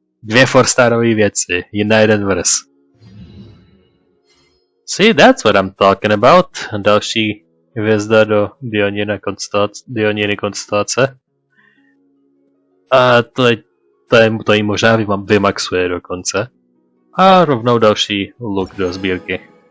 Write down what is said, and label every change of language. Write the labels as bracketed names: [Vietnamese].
[Czech] 2 4-starové věci, jeden vers. [English] See, that's what I'm talking about. [Czech] Další hvězda do Dioniny konstelace. A to jí možná vymaxuje dokonce. A rovnou další look do sbírky.